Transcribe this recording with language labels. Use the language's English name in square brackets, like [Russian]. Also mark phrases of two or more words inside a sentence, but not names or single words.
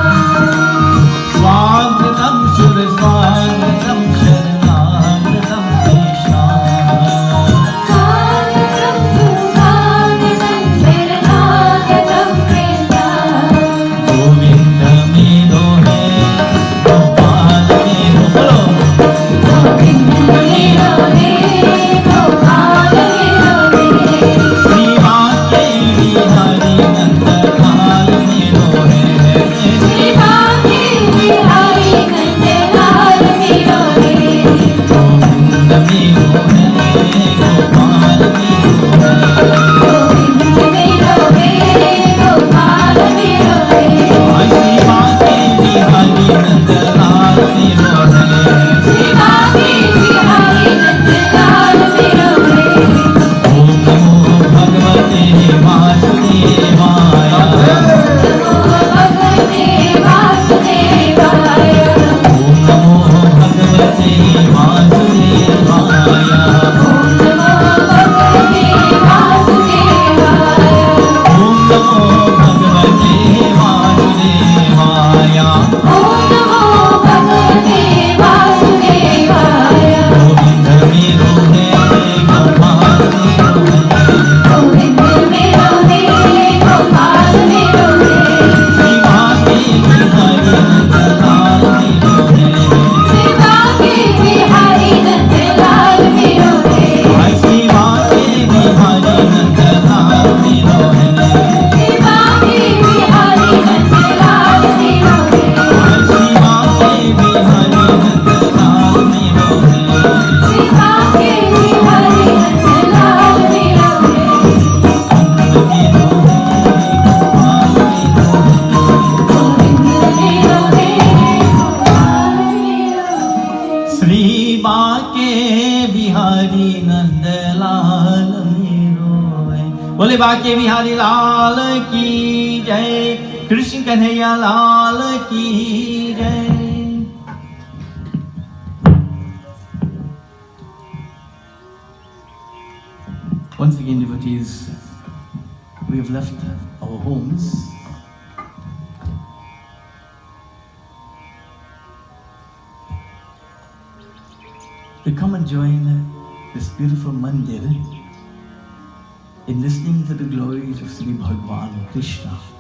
[Hindi] स्वागतम सुर स्वागतम शरणागतम कृष्णा स्वागतम सुस्वागतम शरणागतम कृष्ण गोविंद मेरो है गोपाल मेरो बोलो गोविंद मेरो है गोपाल मेरो है श्री माँ के बिहारी नंद लाल मेरो है श्री बाके बिहारी नंदलाल मेरो है गोविंद मेरो है गोपाल मेरो है गोविंद मेरो है गोपाल मेरो है श्री माँ के बिहारी नंद लाल मेरो है श्री बाके बिहारी नंदलाल मेरो है [Sanskrit] ओम नमो भगवते वासुदेवाय नमो भगवते वासुदेवाय ओम नमो भगवते वासुदेवाय ओम नमो भगवते वासुदेवाय ओम नमो भगवते वासुदेवाय ओम नमो भगवते वासुदेवाय [Hindi] गोविंद मेरो है गोपाल मेरो है गोविंद मेरो है गोपाल मेरो है श्री माँ के बिहारी नंद लाल मेरो है श्री बाके बिहारी नंदलाल मेरो है श्री माँ के बिहारी नंद लाल मेरो है श्री बाके बिहारी नंदलाल मेरो है श्री माँ के बिहारी नंद लाल मेरो है श्री बाके बिहारी नंदलाल मेरो है गोविंद मेरो है गोपाल मेरो है श्री बाके बिहारी नंद लाल मेरो है बोले बाके बिहारी लाल की जय कृष्ण कन्हैया लाल की जय [English] Once again, devotees, we have left our homes to come and join this beautiful Mandir in listening to the glories of Sri Bhagwan Krishna.